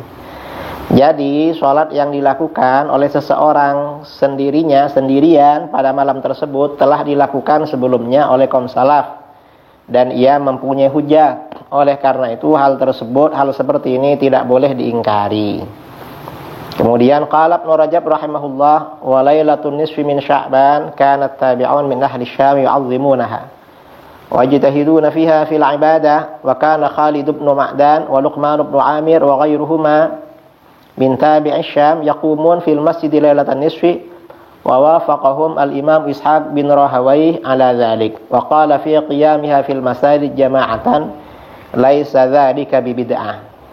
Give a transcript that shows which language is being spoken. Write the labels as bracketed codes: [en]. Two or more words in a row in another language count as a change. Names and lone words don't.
[id] Jadi sholat yang dilakukan oleh seseorang sendirian pada malam tersebut telah dilakukan sebelumnya oleh kaum salaf, dan ia mempunyai hujah. Oleh karena itu hal seperti ini tidak boleh diingkari. [ar] Kemudian قال ابن رجب رحمه الله وليلة النصف من شعبان كان التابعون من أهل الشام يعظمونها ويجتهدون فيها في العبادة وكان خالد بن معدان ولقمان بن عامر وغيرهما من تابعي الشام يقومون في المسجد ليلة النصف ووافقهم الإمام إسحاق بن راهويه على ذلك وقال في قيامها في المساجد جماعة ليس ذلك ببدعة.